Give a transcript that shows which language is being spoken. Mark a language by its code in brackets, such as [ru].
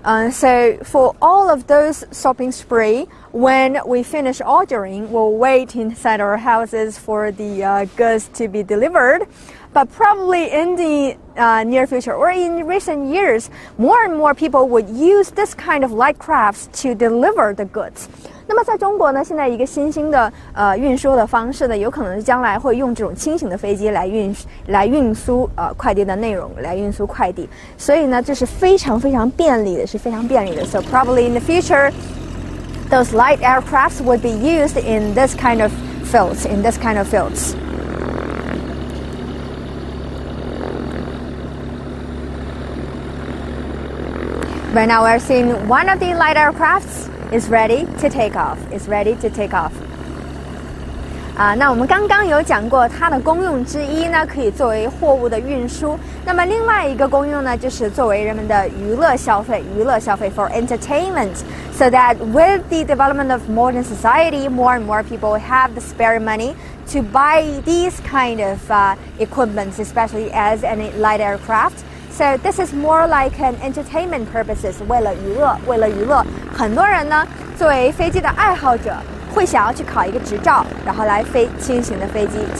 [en] So for all of those shopping spree, when we finish ordering, we'll wait inside our houses for the goods to be delivered. But probably in the near future or in recent years, more and more people would use this kind of light crafts to deliver the goods. [zh] 那么在中国呢，现在一个新兴的运输的方式呢，有可能是将来会用这种轻型的飞机来运输快递的内容，来运输快递。所以呢，这是非常非常便利的，是非常便利的。 [en] So probably in the future, those light aircrafts would be used in this kind of fields. Right now we're seeing one of the light aircrafts is ready to take off. [zh] 那我们刚刚有讲过它的功用之一呢，可以作为货物的运输。那么另外一个功用呢，就是作为人们的娱乐消费 [en] for entertainment. So that with the development of modern society, more and more people have the spare money to buy these kind of equipments, especially as a light aircraft. So this is more like an entertainment purposes. [zh] 为了娱乐，很多人呢作为飞机的爱好者，会想要去考一个执照，然后来飞轻型的飞机。